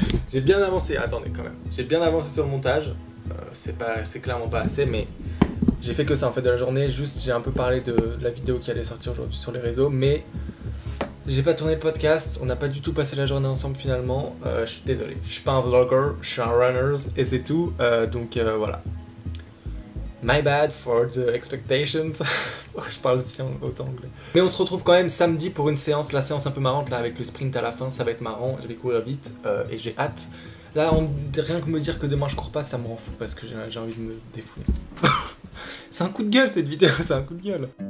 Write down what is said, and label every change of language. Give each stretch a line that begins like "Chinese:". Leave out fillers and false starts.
French: J'ai bien avancé, attendez quand même. J'ai bien avancé sur le montage. C'est clairement pas assez, mais j'ai fait que ça en fait de la journée. Juste j'ai un peu parlé de la vidéo qui allait sortir aujourd'hui sur les réseaux, mais j'ai pas tourné le podcast, on n'a pas du tout passé la journée ensemble finalement. Je suis désolé, je suis pas un vlogger, je suis un runner et c'est tout, donc voilà.
English: My bad for the expectations.
French: Je parle aussi autant anglais. Mais on se retrouve quand même samedi pour une séance, la séance un peu marrante là avec le sprint à la fin, ça va être marrant, je vais courir vite et j'ai hâte. Là, rien que me dire que demain je cours pas, ça me rend fou parce que j'ai envie de me défouler. C'est un coup de gueule cette vidéo, c'est un coup de gueule.